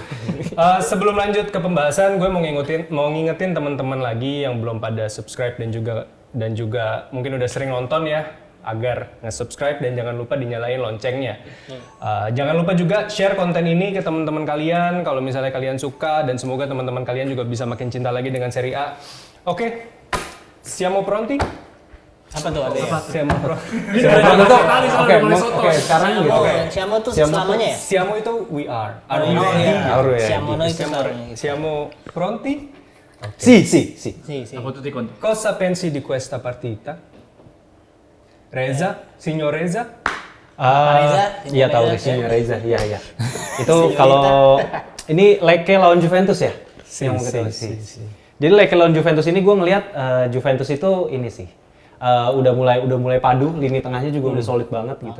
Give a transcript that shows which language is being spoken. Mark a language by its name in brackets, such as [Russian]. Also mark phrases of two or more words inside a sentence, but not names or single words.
[Indonesian] Sebelum lanjut ke pembahasan, gue mau ngingetin teman-teman lagi yang belum pada subscribe dan juga mungkin udah sering nonton ya, agar nge-subscribe dan jangan lupa dinyalain loncengnya. Jangan lupa juga share konten ini ke teman-teman kalian kalau misalnya kalian suka, dan semoga teman-teman kalian juga bisa makin cinta lagi dengan Serie A. [Italian] Oke. Siamo pronti? [Indonesian] Apa tuh? [Italian] Siamo pronti. [Indonesian] Oke, sekarang gitu. Siamo tuh selamanya ya? Siamo itu [English] we are. [Indonesian] Siamo itu selamanya. [Italian] Siamo pronti? Si. [Indonesian] Apa tuh Tikon? [Italian] Cosa pensi di questa partita? Signor Reza? [Indonesian] Iya tahu Signor Reza. Iya. Itu kalau ini Lecce lawan Juventus ya? [Italian] Si. [Indonesian] Jadi Lecce lawan Juventus ini gue ngelihat Juventus itu ini sih udah mulai padu, lini tengahnya juga udah solid banget gitu.